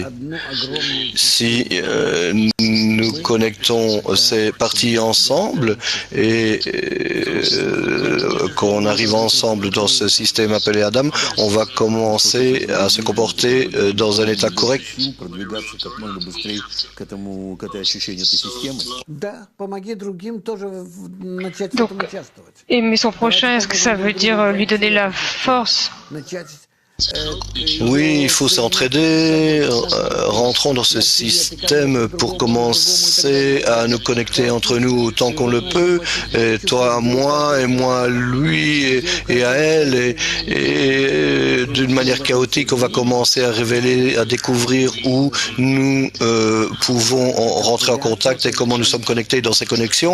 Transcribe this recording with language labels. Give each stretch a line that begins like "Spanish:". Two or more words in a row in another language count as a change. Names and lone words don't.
French: Si nous connectons ces parties ensemble et qu'on arrive ensemble dans ce système appelé Adam, on va commencer à se comporter dans un état correct.
Russian: Да, помоги другим тоже начать в этом участвовать.
French: Aimer son prochain, est-ce que ça veut dire lui donner la force?
Russian: Начать
French: Oui, il faut s'entraider, rentrons dans ce système pour commencer à nous connecter entre nous autant qu'on le peut, et toi à moi, et moi à lui, et à elle, et d'une manière chaotique, on va commencer à révéler, à découvrir où nous pouvons rentrer en contact et comment nous sommes connectés dans ces connexions.